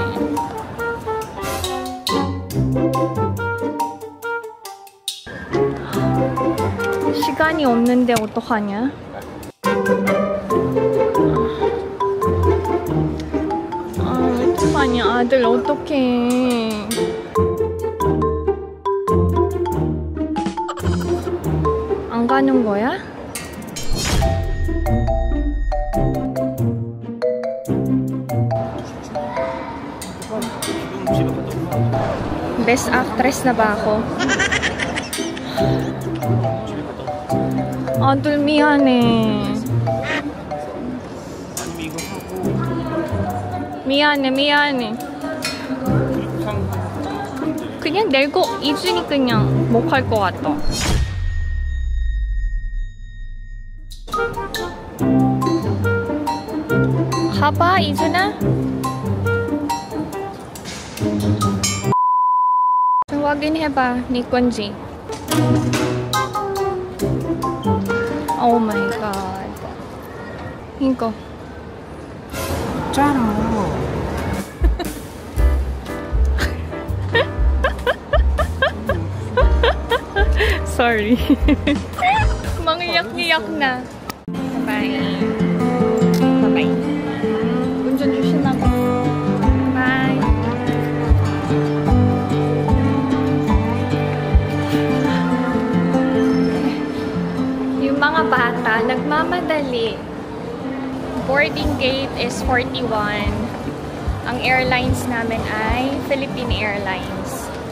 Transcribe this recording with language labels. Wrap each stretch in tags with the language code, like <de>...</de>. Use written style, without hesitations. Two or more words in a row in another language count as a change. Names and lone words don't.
<ko>시간이 없는데 어떡하냐? 어떡하냐. 아들 어떡해. 안 가는 거야?</ko> <en>Best actress</en> <tl>na ba ako?</tl> <ko>아들 미안해. 미안해. 그냥 내고 이준이 그냥 못 갈 것 같다. 가봐 이준아. 확인해봐 네 건지.</ko> <en>oh my god.</en> <ko>이거 없잖아.</ko> <en>Sorry.</en> <tl>Mangiyak-ngiyak na.</tl> <en>Bye. Bye-bye.</en> <ko>운전 조심하고.</ko> <en>Bye.</en> <tl>Yung mga bata, nagmamadali.</tl> <en>Boarding gate is 41.</en> <tl>Ang airlines namin ay Philippine Airlines.</tl>